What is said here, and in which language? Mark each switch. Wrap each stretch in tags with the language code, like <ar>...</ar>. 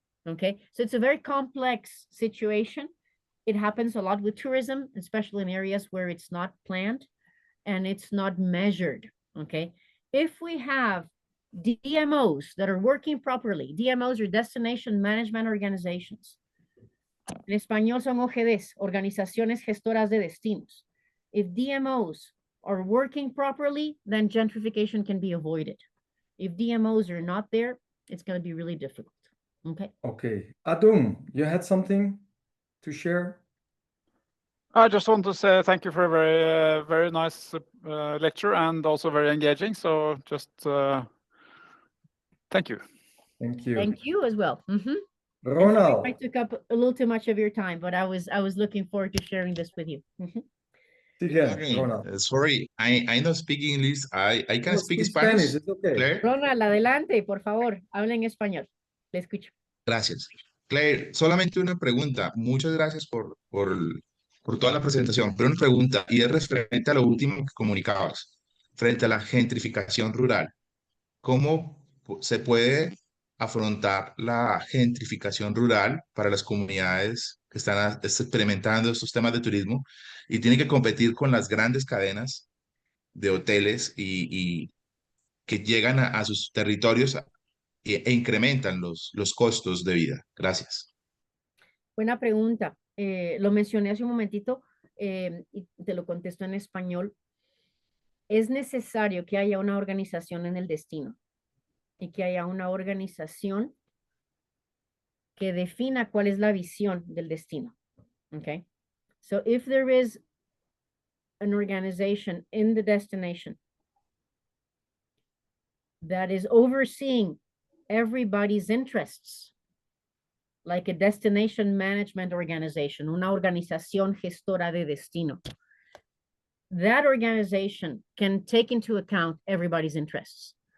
<en>Okay, so it's a very complex situation. It happens a lot with tourism, especially in areas where it's not planned and it's not measured. Okay, if we have DMOs that are working properly, DMOs are destination management organizations.</en> <es>En español son OGDs, organizaciones gestoras de destinos.</es> <en>If DMOs are working properly, then gentrification can be avoided. If DMOs are not there, it's going to be really difficult. Okay. Okay. Adum, you had something to share? I just want to say thank you for a very, very nice lecture and also very engaging. So just thank you. Thank you. Thank you as well. Ronald. I took up a little too much of your time, but I was looking forward to sharing this with you. Again, Okay, Ronald. sorry, I don't speak English. I can No, speak speak Spanish. It's okay. Claire,</en> <es>Ronald, adelante, por favor, habla en español. Le escucho. gracias. Claire, solamente una pregunta. Muchas gracias por toda la presentación. Pero una pregunta, y es referente a lo último que comunicabas, frente a la gentrificación rural. ¿Cómo se puede afrontar la gentrificación rural para las comunidades que están experimentando estos temas de turismo y tienen que competir con las grandes cadenas de hoteles y que llegan a sus territorios e incrementan los costos de vida? Gracias. Buena pregunta. Lo mencioné hace un momentito y te lo contesto en español. Es necesario que haya una organización en el destino y que haya una organización que defina cuál es la visión del destino.</es> <en>Okay. So if there is an organization in the destination that is overseeing everybody's interests, like a destination management organization,</en> <es>una organización gestora de destino,</es> <en>that organization can take into account everybody's interests.</en>